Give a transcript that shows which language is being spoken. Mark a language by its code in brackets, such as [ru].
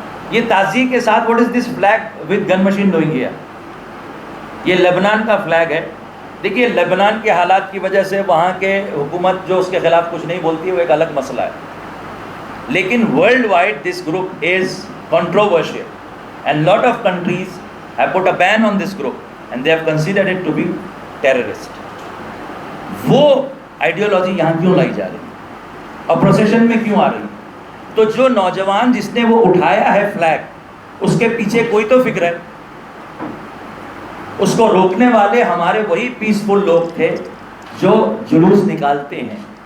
[ur] یہ تازی کے ساتھ [en] What is this flag with gun machine doing here. [ur] یہ لبنان کا فلیگ ہے. دیکھیے لبنان کے حالات کی وجہ سے وہاں کے حکومت جو اس کے خلاف کچھ نہیں بولتی ہے وہ ایک الگ مسئلہ ہے. [en] لیکن worldwide this group is controversial and lot of countries have put a ban on this group and they have considered it to be terrorist. [ur] وہ آئیڈیالوجی یہاں کیوں لائی جا رہی اور پروسیشن میں کیوں آ رہی؟ تو جو نوجوان جس نے وہ اٹھایا ہے فلیگ، اس کے پیچھے کوئی تو فکر ہے. اس کو روکنے والے ہمارے وہی پیسفل لوگ تھے جو جلوس نکالتے ہیں.